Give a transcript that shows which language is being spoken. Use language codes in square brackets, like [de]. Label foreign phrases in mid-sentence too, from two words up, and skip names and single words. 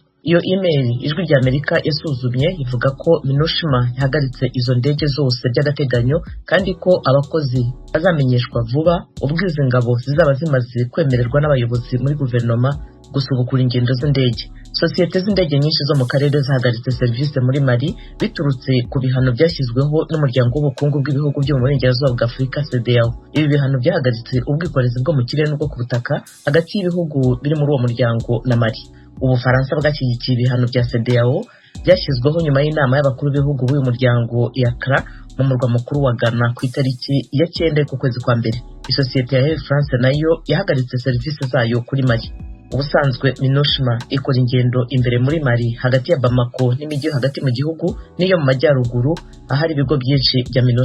[rw] Iyo email ijwi rya Amerika yasuzumye ivuga ko MINUSMA yahagaritse izo ndege zose by'agateganyo kandi ko abakozi bazamenyeshwa vuba ubwo izi ngabo zizaba zimaze kwemererwa n'abayobozi muri guverinoma gusubukura ingendo z'indege. Sosiyete z'indege nyinshi zo mu karere zahagaritse serivisi muri Mali biturutse ku bihano byashyizweho n'umuryango w'ubukungu bw'ibihugu byo mu burengerazuba bwa Afurika CEDEAO. Ibi bihano byahagaritse ubwikorezi bwo mu kirere n'ubwo ku butaka hagati y'ibihugu biri muri uwo muryango na Mali. Ubufaransa bwashyigikiye ibihano bya CEDEAO byashyizweho nyuma y'inama y'abakuru b'ibihugu b'uyu muryango ya Accra mu murwa mukuru wa Ghana ku itariki ya 9 ku kwezi kwa mbere. Isosiyete ya Air France nayo yahagaritse serivisi zayo kuri Mali. Ubusanzwe MINUSMA ikora ingendo imbere muri Mali hagati ya Bamako n'imijyi hagati mu gihugu n'iyo mu majyaruguru ahari ibigo byinshi bya MINUSMA.